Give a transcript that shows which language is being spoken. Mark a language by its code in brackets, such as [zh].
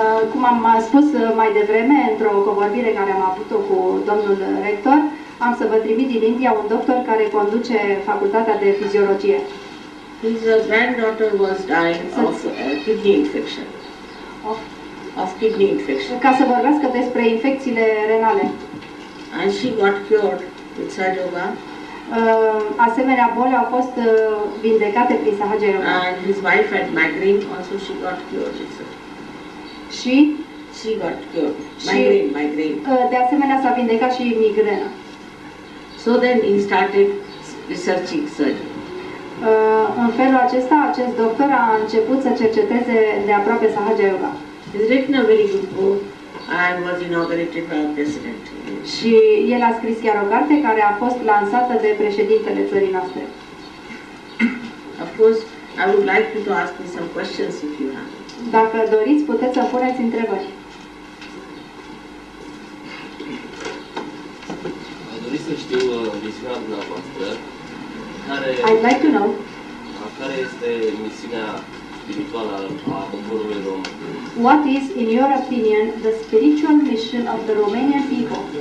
[ro] Cum am spus mai devreme, într-o convorbire care am avut-o cu domnul rector, am să vă trimit din India un doctor care conduce facultatea de fiziologie. [en] His granddaughter was dying of kidney infection. Of kidney infection. [ro] Ca să vorbească despre infecțiile renale. [en] And she got cured with Sahaja Yoga. [ro] Asemenea boli au fost vindecate prin Sahaja Yoga. [en] And his wife had migraine, also she got cured. [ro] Și [en] she got cured. Migraine. [ro] De asemenea s-a vindecat și migrena. [en] So then he started researching surgery. [ro] În felul acesta, acest doctor a început să cerceteze de aproape Sahaja Yoga. [en] He's written a very good book and was inaugurated by our president. [ro] Și el a scris chiar o carte care a fost lansată de președintele țării noastre. [en] Of course, I would like you to ask me some questions if you have. [ro] Dacă doriți, puteți să puneți întrebări. Aș dori să știu misiunea dumneavoastră, [en] I'd like to know [ro] care este misiunea spirituală a poporului român. [en] what is, in your opinion, the spiritual mission of the Romanian people?